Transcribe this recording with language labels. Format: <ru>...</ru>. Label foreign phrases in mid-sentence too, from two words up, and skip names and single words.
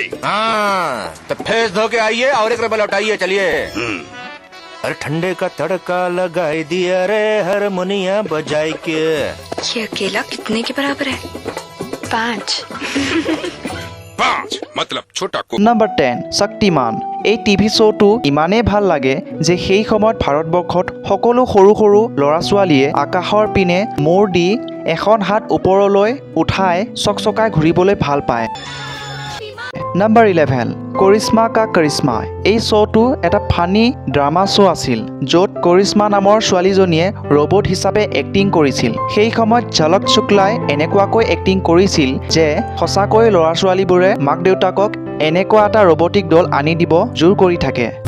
<hi>हाँ तो फेस धो के आइए और 1 रुपया लौटाइए चलिए अरे ठंडे का तड़का लगाई दिया रे हारमोनिया बजाई के ये अकेला कितने के बराबर है 5 5 मतलब छोटा को</hi> <as>নাম্বাৰ 10 শক্তিমান এই টিভি শ্ব'টো ইমানেই ভাল লাগে যে সেই সময়ত ভাৰতবৰ্ষত সকলো সৰু সৰু ল'ৰা ছোৱালীয়ে আকাশৰ পিনে মূৰ দি এখন হাত ওপৰলৈ উঠাই চকচকাই ঘূৰিবলৈ ভাল পায় নাম্বাৰ 11 কৰিশ্মা কা কৰিশ্মা এই শ্ব'টো এটা</as> <en>funny drama show'</en> <as>আছিল য'ত কৰিশ্মা নামৰ ছোৱালীজনীয়ে ৰবট হিচাপে এক্টিং কৰিছিল সেই সময়ত ঝলক শুক্লাই এনেকুৱাকৈ এক্টিং কৰিছিল যে সঁচাকৈ ল'ৰা ছোৱালীবোৰে মাক দেউতাকক এনেকুৱা এটা ৰবটিক দল আনি দিব জোৰ কৰি থাকে</as>